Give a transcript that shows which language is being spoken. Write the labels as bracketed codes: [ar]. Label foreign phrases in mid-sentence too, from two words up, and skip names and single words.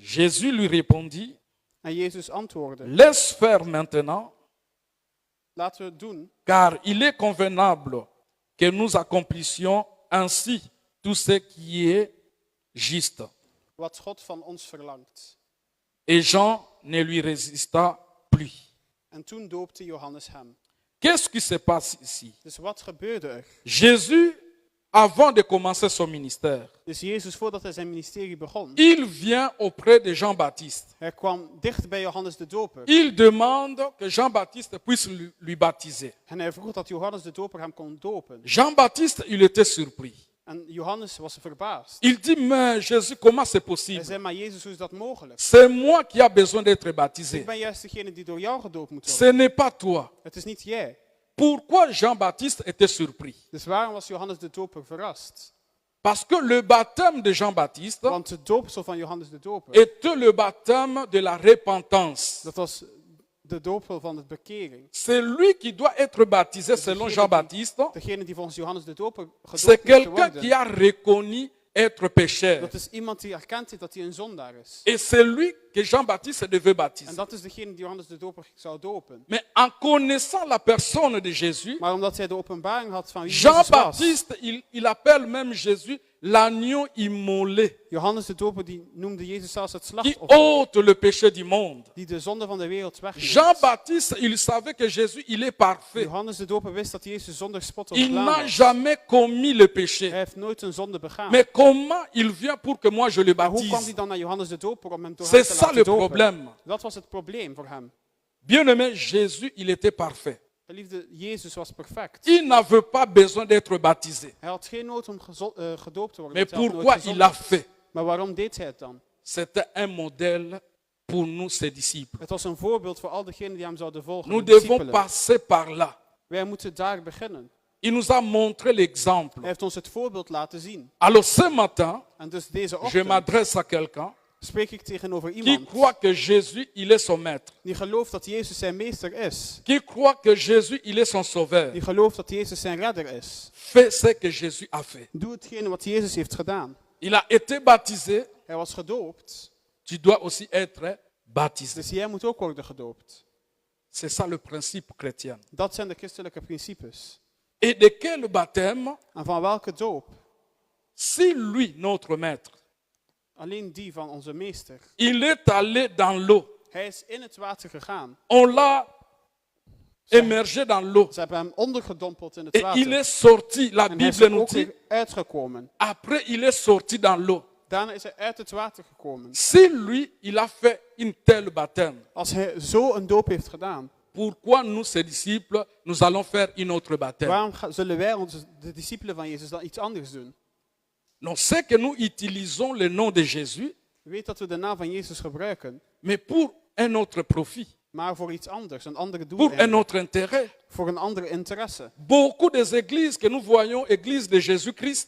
[fr] Jésus lui répondit, [nl] En Jezus antwoordde. [fr] laisse faire maintenant, [nl] Laten we het doen. [fr] car il est convenable que nous accomplissions ainsi tout ce qui est juste. [nl] Wat God van ons verlangt. [fr] Et Jean ne lui résista plus. [nl] En toen doopte Johannes hem. [fr] Qu'est-ce qui se passe ici? [nl] Dus wat gebeurde er? [fr] Jésus, avant de commencer son ministère, [nl] Dus Jezus, voordat hij zijn ministerie begon, [fr] il vient auprès de Jean-Baptiste. [nl] hij kwam dicht bij Johannes de Doper. [fr] Il demande que Jean-Baptiste puisse lui baptiser. [nl] En hij vroeg dat Johannes de Doper hem kon dopen. [fr] Jean-Baptiste, il était surpris. [nl] En Johannes was verbaasd. [fr] Il dit, mais Jésus, comment c'est [nl] Hij [fr] possible? [nl] zei, maar Jezus, hoe is dat mogelijk? [fr] C'est moi qui a besoin d'être baptisé. [nl] Ik ben juist degene die door jou gedoopt moet [fr] Ce [nl] worden. [fr] n'est pas toi. [nl] Het is niet jij. [fr] Pourquoi Jean-Baptiste était surpris? [nl] Dus waarom was Johannes de Doper verrast? [fr] Parce que le baptême de Jean-Baptiste [nl] Want het doopsel van Johannes de Doper, [fr] était le baptême de la repentance. [nl] dat was de doopsel van de bekering. [fr] C'est lui qui doit être baptisé selon Jean-Baptiste. [nl] Degene die volgens Johannes de Doper [fr] C'est [nl] gedoopt moest [fr] quelqu'un qui [nl] worden, [fr] a reconnu être pécheur. [nl] Dat is iemand die erkend heeft dat hij een zondaar is. [fr] Et c'est lui que Jean-Baptiste devait [nl] En [fr] baptiser. [nl] dat is degene die Johannes de Doper zou dopen. [fr] Mais en connaissant la personne de Jésus, [nl] Maar omdat hij de openbaring had van wie Jezus was, [fr] Jean-Baptiste, il appelle même Jésus l'agneau immolé [nl] Johannes de Doper die noemde Jezus zelfs het [fr] qui [nl] slachtoffer, [fr] ôte le péché du monde. [nl] die de zonde van de wereld wegneemt. [fr] Jean-Baptiste, il savait que Jésus, il est parfait. [nl] Johannes de Doper wist dat Jezus zonder spot of [fr] Il [nl] blaam [fr] n'a [nl] was. [fr] jamais commis le péché. [nl] Hij heeft nooit een zonde begaan. [fr] Mais comment il vient pour que moi je le [nl] Maar hoe kwam hij [fr] baptise? [nl] dan naar Johannes de Doper om hem door hem [fr] C'est [nl] te [fr] ça [nl] laten [fr] le [nl] dopen? [fr] problème. [nl] Dat was het probleem voor hem. [fr] Bien-aimé, Jésus, il était parfait. [nl] Geliefde, Jezus was perfect. [fr] Il n'avait pas besoin d'être baptisé. [nl] Hij had geen nood om gedoopt te worden. [fr] Mais [nl] want hij had nooit [fr] pourquoi il [nl] gezondigd. [fr] l'a fait? [nl] Maar waarom deed hij het dan? [fr] C'était un modèle pour nous, ses disciples. [nl] Het was een voorbeeld voor al diegenen die hem zouden volgen. [fr] Nous [nl] de [fr] devons [nl] discipelen. [fr] passer par là. [nl] Wij moeten daar beginnen. [fr] Il nous a montré l'exemple. [nl] Hij heeft ons het voorbeeld laten zien. [fr] Alors ce matin, [nl] En dus deze [fr] je [nl] ochtend [fr] m'adresse à quelqu'un [nl] spreek ik tegenover [fr] qui [nl] iemand [fr] croit que Jésus, il est son maître. [nl] die gelooft dat Jezus zijn meester is. [fr] Qui croit que Jésus, il est son sauveur. [nl] Die gelooft dat Jezus zijn redder is. [fr] Fais ce que Jésus a fait. [nl] Doe hetgene wat Jezus heeft gedaan. [fr] Il a été baptisé, [nl] Hij was gedoopt, [fr] tu dois aussi être baptisé. [nl] dus jij moet ook worden gedoopt. [fr] C'est ça le principe chrétien. [nl] Dat zijn de christelijke principes. [fr] Et de quel baptême? [nl] En van welke doop? [fr] Si lui, notre maître, [nl] Alleen die van onze meester. [fr] il est allé dans l'eau, [nl] Hij is in het water gegaan. [fr] on l'a émergé dans l'eau [nl] Ze hebben hem ondergedompeld in het [fr] et il [nl] water. [fr] est sorti, la [nl] En hij is [fr] Bible [nl] er [fr] nous [nl] ook [fr] dit, [nl] weer uitgekomen. [fr] après il est sorti dans l'eau. [nl] Daarna is hij uit het water gekomen. [fr] Si lui, il a fait une telle baptême, [nl] Als hij zo een doop heeft gedaan, [fr] pourquoi nous, ses disciples, nous allons faire une autre baptême? [nl] waarom zullen wij, de discipelen van Jezus, dan iets anders doen? [fr] Non, c'est que nous utilisons le nom de Jésus, [nl] Weet dat we de naam van Jezus gebruiken, [fr] mais pour un autre profit, [nl] maar voor iets anders, een andere [fr] pour un [nl] doel, [fr] autre intérêt. [nl] voor een andere interesse. [fr] Beaucoup des églises que nous voyons, églises de Jésus-Christ,